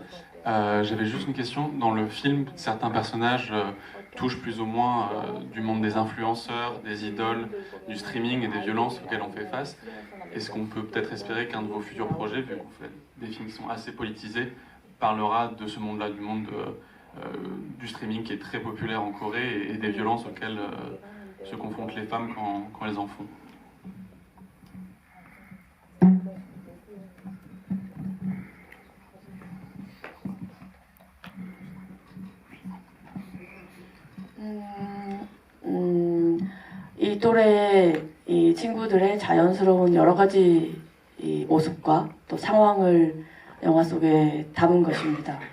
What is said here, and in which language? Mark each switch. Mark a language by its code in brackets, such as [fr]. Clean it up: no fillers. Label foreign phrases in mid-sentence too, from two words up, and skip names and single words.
[fr] J'avais juste une question. Dans le film, certains personnages touchent plus ou moins du monde des influenceurs, des idoles, du streaming et des violences auxquelles on fait face. Est-ce qu'on peut peut-être espérer qu'un de vos futurs projets, vu qu'on fait des films qui sont assez politisés, parlera de ce monde-là, du monde du streaming qui est très populaire en Corée et des violences auxquelles se confrontent les femmes quand elles en font? [ko] 이 또래 이 친구들의 자연스러운 여러 가지 이 모습과 또 상황을 영화 속에 담은 것입니다.